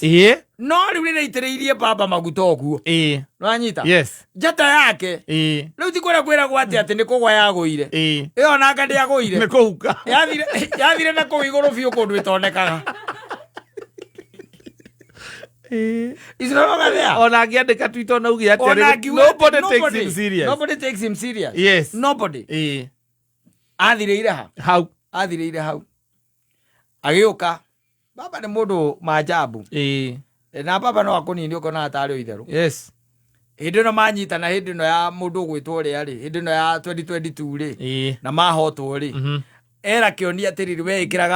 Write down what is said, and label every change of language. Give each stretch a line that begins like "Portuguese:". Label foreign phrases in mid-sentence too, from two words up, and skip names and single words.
Kikuyu: No rĩu nĩraitĩrĩirie baba maguta ũguo. Nĩwanyita?
English: Yes.
Kikuyu: Njata yake. Rĩu ti kũrĩa kwĩragwo atĩ nĩ kũgwa yagũire. Ĩyo nanga ndĩagũire. Nĩ kũhuka. Yathire na kũu igũrũ biũ kũndũ ĩtonekaga.
English: He's no longer there.
Kikuyu: Ona akiandika tweet ona ugi ati
English: nobody takes him serious. Nobody takes him serious. Yes. Nobody.
Kikuyu: Athireire ha.
English: How?
Kikuyu: Athireire hau. Agĩũka. Baba nĩ mũndũ maajabu. Na baba no akonini ũkona atarĩ itherũ.
English: Yes.
Kikuyu: Hĩndĩ ĩno manyitana hĩndĩ ĩno ya mũndũ ũgwĩtwo ũrĩa rĩ. Hĩndĩ ĩno ya 2022 rĩ. Na mahotwo rĩ. Era kĩonia atĩrĩrĩ we ĩkĩraga